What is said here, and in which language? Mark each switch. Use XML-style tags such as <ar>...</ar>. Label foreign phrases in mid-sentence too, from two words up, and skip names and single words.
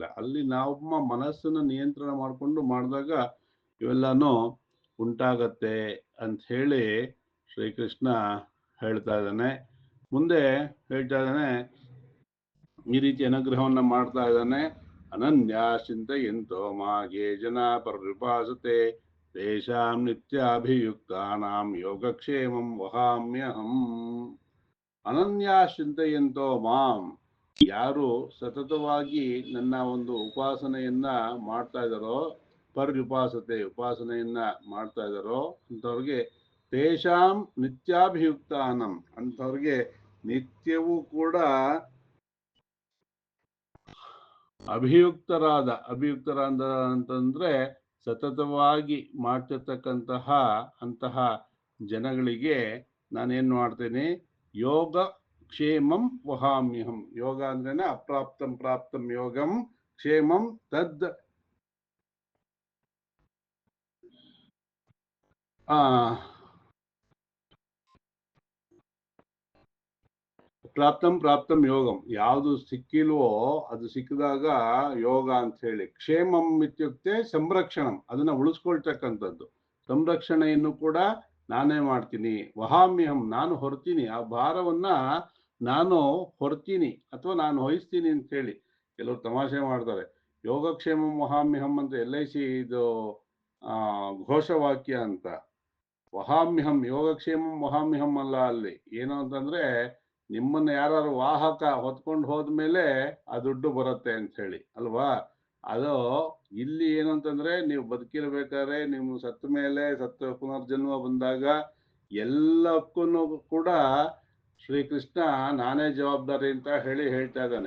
<kn>ಅಲ್ಲಿ ನಮ್ಮ ಮನಸ್ಸನ್ನು ನಿಯಂತ್ರಣ ಮಾಡಿಕೊಂಡು ಮಾಡಿದಾಗ ಇವೆಲ್ಲಾನು ಉಂಟಾಗತ್ತೆ ಅಂತ ಹೇಳಿ ಶ್ರೀಕೃಷ್ಣ ಹೇಳ್ತಾ ಇದ್ದಾನೆ. ಮುಂದೆ ಹೇಳ್ತಾ ಇದ್ದಾನೆ, ಈ ರೀತಿ ಅನುಗ್ರಹವನ್ನ ಮಾಡ್ತಾ ಇದ್ದಾನೆ.</kn> <sa>ಅನನ್ಯ ಚಿಂತೆಯಂತೋ ಮಾಗೆ ಜನ ಪರ್ಯುಪಾಸತೆ ತೇಷಾಂ ನಿತ್ಯಾಭಿಯುಕ್ತಾನಾಂ ಯೋಗಕ್ಷೇಮಂ ವಹಾಮ್ಯಹಂ. ಅನನ್ಯ ಚಿಂತೆಯಂತೋ ಮಾಂ,</sa> <kn>ಯಾರು ಸತತವಾಗಿ ನನ್ನ ಒಂದು ಉಪಾಸನೆಯನ್ನ ಮಾಡ್ತಾ ಇದ್ದಾರೋ, ಪರ್ಯುಪಾಸತೆ ಉಪಾಸನೆಯನ್ನ ಮಾಡ್ತಾ ಇದ್ದಾರೋ ಅಂಥವ್ರಿಗೆ</kn> <sa>ತೇಷಾಂ ನಿತ್ಯಾಭಿಯುಕ್ತಾನಂ,</sa> <kn>ಅಂಥವ್ರಿಗೆ ನಿತ್ಯವೂ ಕೂಡ ಅಭಿಯುಕ್ತರಾದ ಅಂತಂದ್ರೆ ಸತತವಾಗಿ ಮಾಡ್ತಿರ್ತಕ್ಕಂತಹ ಅಂತಹ ಜನಗಳಿಗೆ ನಾನೇನ್ ಮಾಡ್ತೇನೆ,</kn> <sa>ಯೋಗ ಕ್ಷೇಮಂ ವಹಾಮ್ಯಹಂ.</sa> <kn>ಯೋಗ ಅಂದ್ರೇನೆ</kn> <sa>ಅಪ್ರಾಪ್ತಂ ಪ್ರಾಪ್ತಂ ಯೋಗಂ, ಕ್ಷೇಮಂ ತದ್ ಪ್ರಾಪ್ತಂ ಯೋಗಂ.</sa> <kn>ಯಾವುದು ಸಿಕ್ಕಿಲ್ವೋ ಅದು ಸಿಕ್ಕಿದಾಗ ಯೋಗ ಅಂತ ಹೇಳಿ.</kn> <sa>ಕ್ಷೇಮಂ ಇತ್ಯುಕ್ತೆ ಸಂರಕ್ಷಣಂ,</sa> <kn>ಅದನ್ನ ಉಳಿಸ್ಕೊಳ್ತಕ್ಕಂಥದ್ದು. ಸಂರಕ್ಷಣೆಯನ್ನು ಕೂಡ ನಾನೇ ಮಾಡ್ತೀನಿ. ವಹಾಮ್ಯಹಂ, ನಾನು ಹೊರ್ತೀನಿ, ಆ ಭಾರವನ್ನ ನಾನು ಹೊರ್ತೀನಿ ಅಥವಾ ನಾನು ವಹಿಸ್ತೀನಿ ಅಂತ ಹೇಳಿ. ಕೆಲವರು ತಮಾಷೆ ಮಾಡ್ತಾರೆ,</kn> <sa>ಯೋಗಕ್ಷೇಮಂ ವಹಾಮ್ಯಹಂ</sa> <kn>ಅಂತ LIC ಇದು ಘೋಷವಾಕ್ಯ ಅಂತ.</kn> <sa>ವಹಾಮ್ಯಹಂ, ಯೋಗಕ್ಷೇಮಂ ವಹಾಮ್ಯಹಂ ಅಲ್ಲ.</sa> <kn>ಅಲ್ಲಿ ಏನು ಅಂತಂದ್ರೆ ನಿಮ್ಮನ್ನ ಯಾರು ವಾಹಕ ಹೊತ್ಕೊಂಡು ಹೋದ್ಮೇಲೆ ಆ ದುಡ್ಡು ಬರುತ್ತೆ ಅಂತ ಹೇಳಿ ಅಲ್ವಾ? ಅದು ಇಲ್ಲಿ ಏನು ಅಂತಂದ್ರೆ ನೀವು ಬದುಕಿರ್ಬೇಕಾದ್ರೆ, ನೀವು ಸತ್ತ ಮೇಲೆ, ಸತ್ತ ಪುನರ್ಜನ್ಮ ಬಂದಾಗ ಎಲ್ಲಕ್ಕೂ ಕೂಡ ಶ್ರೀಕೃಷ್ಣ ನಾನೇ ಜವಾಬ್ದಾರಿ ಅಂತ ಹೇಳ್ತಾ ಇದ್ದಾನೆ.</kn>